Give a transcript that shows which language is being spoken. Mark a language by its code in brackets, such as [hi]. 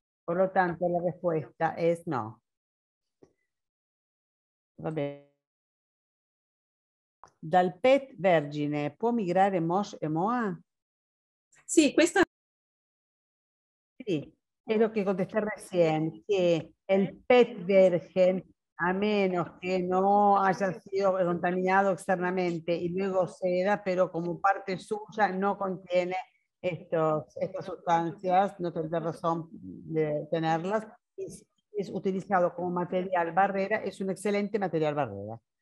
[es] Por lo tanto, la respuesta es no. [it] Va bene. Dal PET vergine può migrare MOSH e MOA? Sì, questa... [es] Sí, es lo que contesté recién, que el PET virgen, a menos que no haya sido contaminado externamente y luego seda, pero como parte suya no contiene estas sustancias, no tendrá razón de tenerlas, y si es utilizado como material barrera, es un excelente material barrera.